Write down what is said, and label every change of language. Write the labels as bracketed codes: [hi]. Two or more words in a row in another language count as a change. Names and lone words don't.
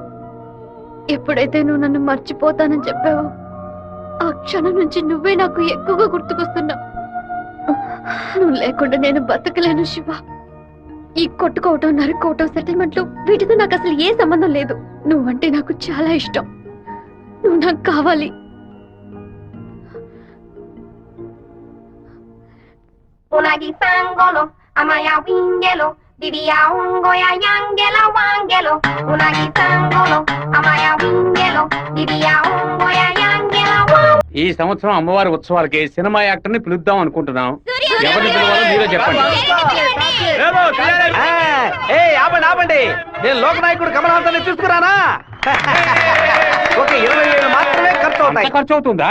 [te] ఎప్పుడైతే నువ్వు నన్ను మర్చిపోతానని చెప్పావో ఆ క్షణం నుంచి నువ్వే నాకు ఎక్కువగా గుర్తుకొస్తున్నావు. నువ్వు లేకుండా నేను బతకలేను శివ. ఈ కొట్టుకోవటం, నరుకోవటం, సెటిల్మెంట్లు వీటితో నాకు అసలు ఏ సంబంధం లేదు. నువ్వంటే నాకు చాలా ఇష్టం. నువ్వు నాకు కావాలి. Unagi sangolo, amaya wingelo, diria ungoya yangela wangelo. Unagi sangolo, amaya wingelo, diria ungoya yangela wangelo. ఈ సంవత్సరం అమ్మవారి ఉత్సవాలకి [en] cinema actor [te] ని పిలుద్దాం అనుకుంటున్నాం. ఎవరిని పిలవాలో మీరే చెప్పండి. ఆపండి, నేను లోకనాయకుడు కమల్ హాసన్ తీసుకురానా? ఒక 20,000 మాత్రమే ఖర్చు అవుతాయి. ఖర్చు అవుతుందా?